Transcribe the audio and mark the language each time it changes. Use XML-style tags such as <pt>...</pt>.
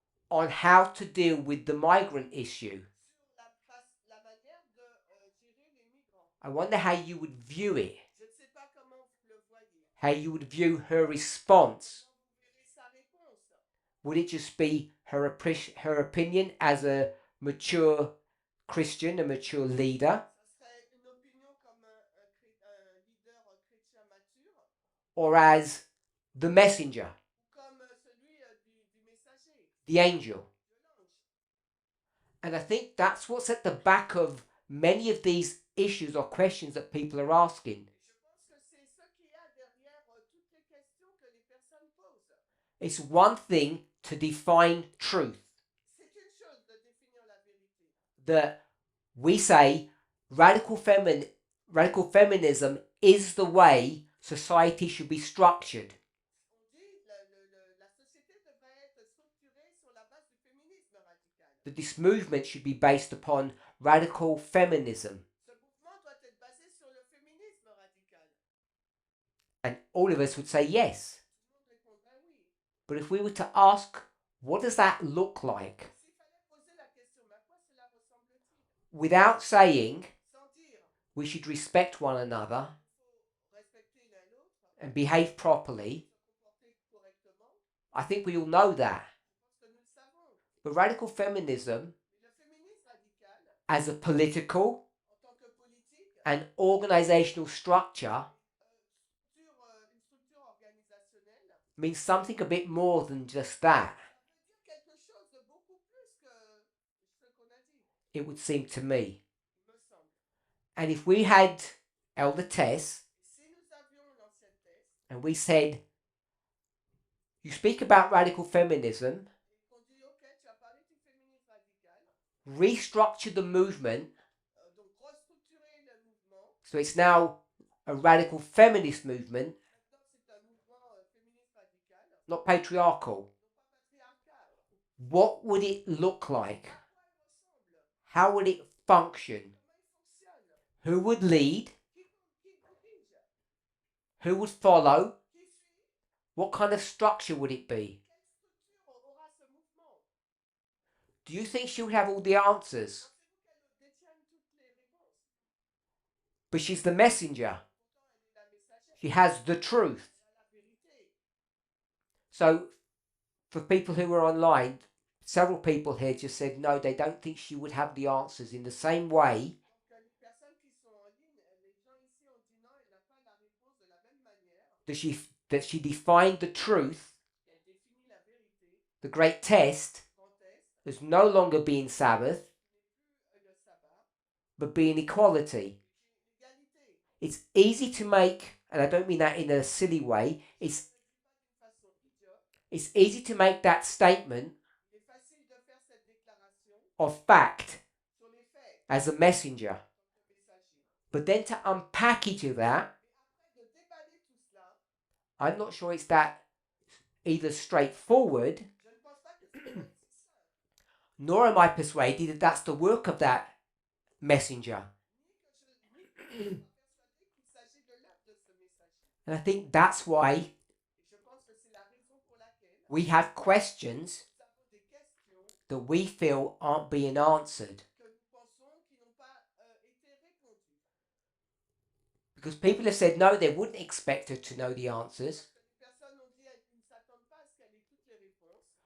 <en>on how to deal with the migrant issue?</en> <fr>sur la manière de gérer les migrants?</fr> <en>I wonder how you would view it,</en> <fr>Je ne sais pas comment vous le voyez.</fr> <en>how you would view her response.</en> <fr>Comment vous verrez sa réponse?</fr> <en>Would it just be her opinion as a mature Christian, a mature leader,</en> <fr>Ça serait une opinion comme un leader chrétien mature</fr> <en>or as the messenger,</en> <fr>ou comme celui du messager,</fr> <en>the angel?</en> <fr>de l'ange.</fr> <en>And I think that's what's at the back of many of these issues or questions that people are asking.</en> <fr>Et je pense que c'est ce qu'il y a derrière toutes les questions que les personnes posent.</fr> <en>It's one thing to define truth,</en> <fr>C'est une chose de définir la vérité.</fr> <en>that we say radical feminism is the way society should be structured.</en> <fr>On dit la société devrait être structurée sur la base du féminisme radical.</fr> <en>That this movement should be based upon radical feminism.</en> <fr>Ce mouvement doit être basé sur le féminisme radical.</fr> <en>And all of us would say yes.</en> <fr>Tout le monde répondrait oui.</fr> <en>But if we were to ask, what does that look like?</en> <fr>S'il fallait poser la question, mais à quoi cela ressemble-t-il?</fr> <en>Without saying</en> <fr>Sans dire,</fr> <en>we should respect one another</en> <fr>il faut respecter l'un l'autre,</fr> <en>and behave properly,</en> <fr>se comporter correctement.</fr> <en>I think we all know that.</en> <fr>Je pense que nous le savons.</fr> <en>But radical feminism,</en> <fr>Mais le féminisme radical,</fr> <en>as a political</en> <fr>en tant que politique,</fr> <en>and organizational structure,</en> <fr>une structure organisationnelle,</fr> <en>means something a bit more than just that,</en> <fr>ça veut dire quelque chose de beaucoup plus que ce qu'on a dit,</fr> <en>it would seem to me.</en> <fr>il me semble.</fr> <en>And if we had Elder Tess</en> <fr>Et si nous avions l'ancienne thèse,</fr> <en>and we said, you speak about radical feminism,</en> <fr>et qu'on dit, ok, tu as parlé du féminisme radical,</fr> <en>restructure the movement</en> <fr>donc restructurer le mouvement,</fr> <en>so it's now a radical feminist movement,</en> <fr>maintenant c'est un mouvement féministe radical,</fr> <en>not patriarchal,</en> <fr>non pas patriarcal.</fr> <en>what would it look like?</en> <fr>À quoi il ressemble?</fr> <en>How would it function?</en> <fr>Comment il fonctionne?</fr> <en>Who would lead?</en> <fr>Qui dirige?</fr> <en>Who would follow?</en> <fr>Qui suit?</fr> <en>What kind of structure would it be?</en> <fr>Quelle structure aura ce mouvement?</fr> <en>Do you think she would have all the answers?</en> <fr>Pensez-vous qu'elle détienne toutes les réponses?</fr> <en>But she's the messenger.</en> <fr>Pourtant, elle est la messagère.</fr> <en>She has the truth.</en> <fr>Elle a la vérité.</fr> <en>So, for people who were online, several people here just said no, they don't think she would have the answers in the same way</en> <fr>Donc, les personnes qui sont en ligne, les gens ici ont dit non, elle n'a pas la réponse de la même manière.</fr> <en>that she defined the truth.</en> <fr>Elle définit la vérité.</fr> <en>The great test</en> <fr>Grand test,</fr> <en>as no longer being Sabbath,</en> <fr>n'est plus le sabbat,</fr> <en>but being equality.</en> <fr>mais l'égalité.</fr> <en>It's easy to make, and I don't mean that in a silly way,</en> <fr>Je ne dis pas d'une façon idiote.</fr> <en>it's easy to make that statement</en> <fr>Il est facile de faire cette déclaration</fr> <en>of fact</en> <fr>sur les faits</fr> <en>as a messenger.</en> <fr>en tant que messager.</fr> <en>But then to unpackage that,</en> <fr>Mais après de déballer tout cela,</fr> <en>I'm not sure it's that either straightforward,</en> <fr>je ne pense pas que ce soit si simple.</fr> <en>nor am I persuaded that that's the work of that messenger.</en> <fr>Ni que je sois persuadée qu'il s'agit de l'œuvre de ce messager.</fr> <en>And I think that's why</en> <fr>Et je pense que c'est la raison pour laquelle</fr> <en>we have questions</en> <fr>nous avons des questions</fr> <en>that that we feel aren't being answered.</en> <fr>que nous pensons qui n'ont pas été répondus.</fr> <en>Because people have said no, they wouldn't expect her to know the answers.</en> <fr>Parce que les personnes ont dit qu'ils ne s'attendent pas à ce qu'elle ait toutes les réponses.</fr>